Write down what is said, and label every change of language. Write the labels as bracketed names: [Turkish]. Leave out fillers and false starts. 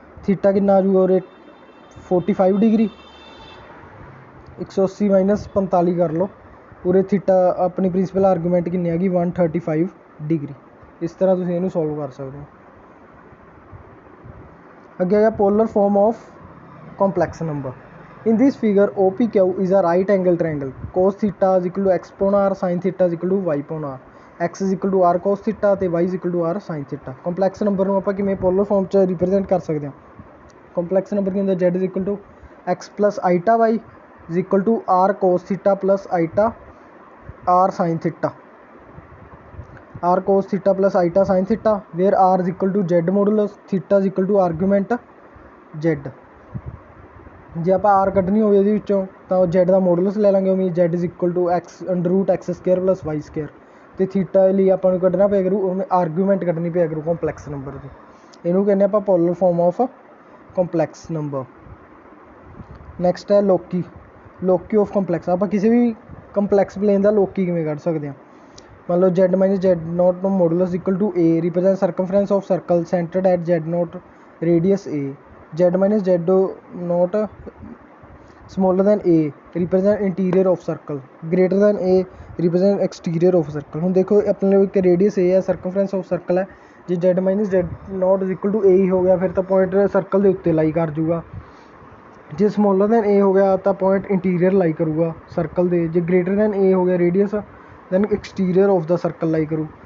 [Punjabi] Theta ਕਿੰਨਾ ਆ ਜੂਗਾ ਉਰੇ 45 ਡਿਗਰੀ, 180 - 45 ਕਰ ਲਓ। ਉਰੇ ਥੀਟਾ ਆਪਣੀ ਪ੍ਰਿੰਸੀਪਲ ਆਰਗੂਮੈਂਟ ਕਿੰਨੀ ਹੈਗੀ 135 ਡਿਗਰੀ। ਇਸ ਤਰ੍ਹਾਂ ਤੁਸੀਂ ਇਹਨੂੰ ਸੋਲਵ ਕਰ ਸਕਦੇ ਹੋ। ਅੱਗੇ ਹੈਗਾ [English] Polar form of complex number. In this figure OPQ is a right angle triangle. Cos theta is equal to x upon r, sin theta is equal to y upon r. x is equal to r cos theta ਅਤੇ y is equal to r sin theta। [Punjabi] Complex number ਨੂੰ ਆਪਾਂ ਕਿਵੇਂ polar farm 'ਚ represent ਕਰ ਸਕਦੇ ਹਾਂ। Complex number ਕੀ ਹੁੰਦਾ, [English] z is equal to x plus iota y is equal to r cos theta plus iota r sin theta। r cos theta plus iota sin theta where r is equal to z modulus, theta is equal to argument z। [Punjabi] ਜੇ ਆਪਾਂ r ਕੱਢਣੀ ਹੋਵੇ ਇਹਦੇ ਵਿੱਚੋਂ ਤਾਂ z ਦਾ modulus ਲੈ ਲਾਂਗੇ, ਉਵੇਂ [English] z is equal to x√x² plus y²। [Punjabi] ਅਤੇ ਥੀਟਾ ਲਈ ਆਪਾਂ ਨੂੰ ਕੱਢਣਾ ਪਿਆ ਕਰੂ, ਉਵੇਂ ਆਰਗੂਮੈਂਟ ਕੱਢਣੀ ਪਿਆ ਕਰੂ ਕੰਪਲੈਕਸ ਨੰਬਰ ਦੀ। ਇਹਨੂੰ ਕਹਿੰਦੇ ਆਪਾਂ polar farm of complex number. Next ਹੈ ਲੋਕੀ ਆਫ ਕੰਪਲੈਕਸ। ਆਪਾਂ ਕਿਸੇ ਵੀ ਕੰਪਲੈਕਸ ਪਲੇਨ ਦਾ ਲੋਕੀ ਕਿਵੇਂ ਕੱਢ ਸਕਦੇ ਹਾਂ। ਮੰਨ ਲਓ [English] z - z0 modulus equal to a represent circumference of circle centered at z0 radius a। z - z0 smaller than a represent interior of circle, greater than a represent exterior of circle। [Punjabi] ਹੁਣ ਦੇਖੋ ਆਪਣੇ ਲਈ ਇੱਕ ਰੇਡੀਅਸ a ਹੈ, [English] circumference of circle [Punjabi] ਹੈ। ਜੇ [English] z - z0 is equal to a [Punjabi] ਹੀ ਹੋ ਗਿਆ ਫਿਰ ਤਾਂ ਪੁਆਇੰਟ ਸਰਕਲ ਦੇ ਉੱਤੇ ਲਾਈ ਕਰ ਜੂਗਾ। ਜੇ ਸਮੋਲਰ ਦੈਨ a ਹੋ ਗਿਆ ਤਾਂ ਪੁਆਇੰਟ ਇੰਟੀਰੀਅਰ ਲਾਈ ਕਰੂਗਾ ਸਰਕਲ ਦੇ। [English] ਜੇ greater than a [Punjabi] ਹੋ ਗਿਆ [English] Radius than exterior of ਦਾ circle lie ਕਰੂ।